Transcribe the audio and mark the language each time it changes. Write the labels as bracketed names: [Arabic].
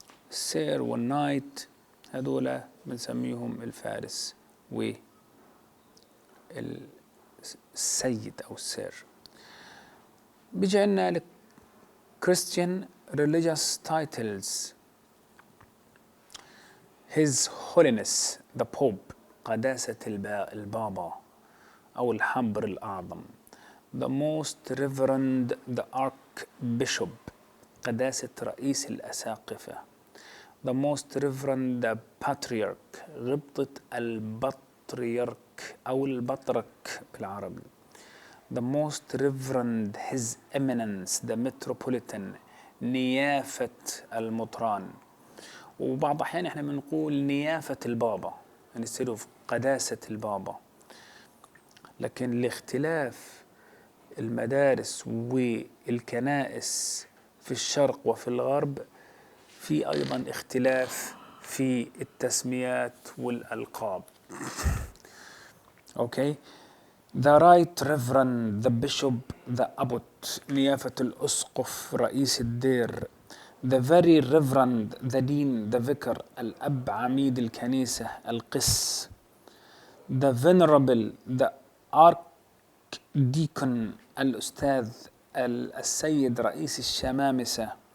[Arabic] Sir والنايت هذول بنسميهم الفارس والسيد أو السير. بيجي عنا [English] Christian religious titles. His Holiness the Pope, [Arabic] قداسة البابا أو الحبر الأعظم. [English] The Most Reverend the Archbishop, [Arabic] قداسة رئيس الأساقفة. [English] The Most Reverend the Patriarch, [Arabic] غبطة البطريرك أو البطرك بالعربي. [English] The Most Reverend His Eminence the Metropolitan, [Arabic] نيافة المطران. وبعض الأحيان احنا بنقول نيافة البابا [English] instead of [Arabic] قداسة البابا. لكن لاختلاف المدارس والكنائس في الشرق وفي الغرب في أيضا اختلاف في التسميات والألقاب. [English] Okay. The Right Reverend the Bishop the Abbot, [Arabic] نيافة الأسقف رئيس الدير. [English] The Very Reverend the Dean the Vicar, [Arabic] الأب عميد الكنيسة القس. [English] The Venerable the Archdeacon, [Arabic] الأستاذ السيد رئيس الشمامسة.